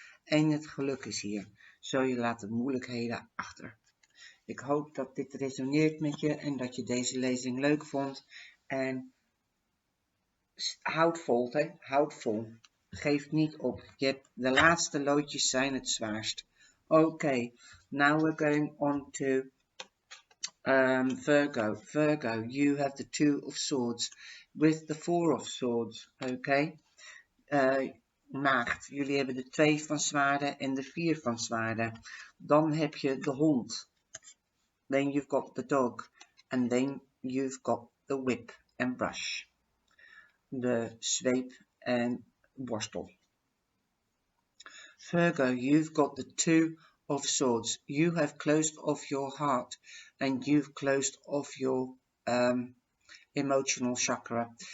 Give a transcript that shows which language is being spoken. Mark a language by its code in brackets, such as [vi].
[nl] En het geluk is hier. Zo je laat de moeilijkheden achter. Ik hoop dat dit resoneert met je en dat je deze lezing leuk vond. En houd vol, hè? Houd vol. Geef niet op. De laatste loodjes zijn het zwaarst. [en] Okay, now we're going on to Virgo. Virgo, you have the 2 of swords with the 4 of swords. Okay. [nl] Maagd, jullie hebben de 2 van zwaarden en de 4 van zwaarden. Dan heb je de hond. [en] Then you've got the dog. And then you've got the whip and brush. [nl] De zweep en borstel. [en] Virgo, you've got the 2 of swords. You have closed off your heart and you've closed off your emotional chakra.